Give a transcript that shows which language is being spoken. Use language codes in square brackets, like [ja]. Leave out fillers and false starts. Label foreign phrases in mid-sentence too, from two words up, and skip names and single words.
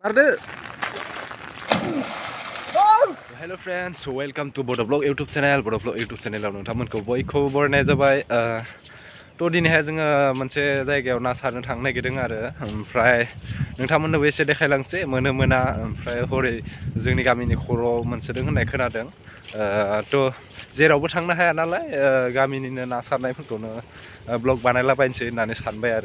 [en] Hello friends, so welcome to Bodo Vlog YouTube channel. [brx] Bodo Vlog YouTube channel आव नोंथांमोनखौ बयखौबो बरायनाय जाबाय। तो दिनैहाय जोङो मोनसे जायगायाव ना सारनो थांनो नागिरदों आरो ओमफ्राय नोंथांमोननोबो एसे देखायलांसै मोनो मोना ओमफ्राय हरै जोंनि गामिनि खर'आव मोनसोदों होननाय खोनादों। तो जेरावबो थांनो हाया नालाय गामिनिनो ना सारनायफोरखौनो ब्लग बानायलाबायनोसै होननानै सानबाय आरो।